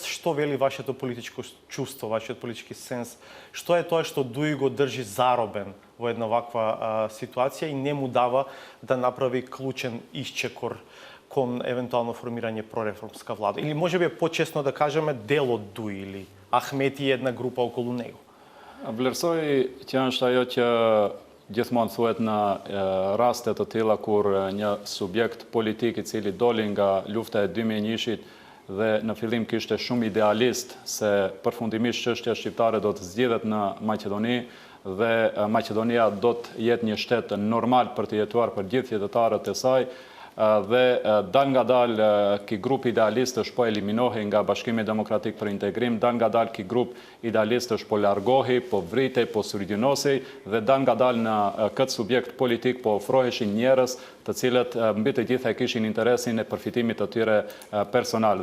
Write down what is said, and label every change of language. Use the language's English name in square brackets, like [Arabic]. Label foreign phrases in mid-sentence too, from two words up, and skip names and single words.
[Macedonian] Што вели вашето политичко чувство, вашиот политички сенс? Што е тоа што ДУИ го држи заробен во една ваква ситуација и не му дава да направи клучен исчекор кон евентуално формирање прореформска влада? Или можеби е почесно да кажеме дел од ДУИ или Ахмети и една група околу него? [Albanian] Vlerësoj që është ajo që gjithmonë thuhet në raste të tilla kur një subjekt politik i cili doli nga lufta e 2001-shit dhe në fillim kishte shumë idealist se përfundimisht çështja shqiptare do të zgjidhet në Maqedoni dhe Maqedonia do të jetë një shtet normal për të jetuar për gjithë qytetarët e saj, dhe dal nga dal ky grup idealistësh po eliminohej nga Bashkimi Demokratik për Integrim, dal nga dal ky grup idealistësh po largohej, po vritej, po syrgjënosej dhe dal nga dal në këtë subjekt politik po ofroheshin njerëz të cilët mbi të gjitha kishin interesin e përfitimit të tyre personal.